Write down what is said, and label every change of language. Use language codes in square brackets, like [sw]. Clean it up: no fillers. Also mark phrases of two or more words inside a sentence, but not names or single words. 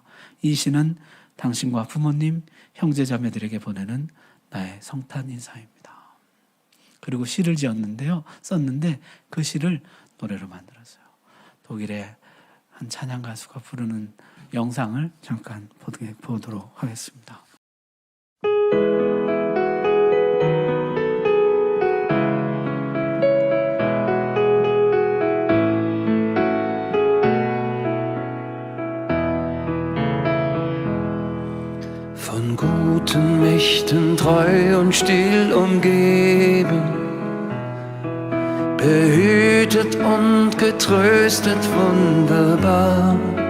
[ko] 이 시는 당신과 부모님, 형제자매들에게 보내는 나의 성탄 인사입니다. 그리고 시를 썼는데 그 시를 노래로 만들었어요. 독일의 한 찬양 가수가 부르는 영상을 잠깐 보도록 하겠습니다. [de] Von guten Mächten treu und still umgeben, behütet und getröstet wunderbar.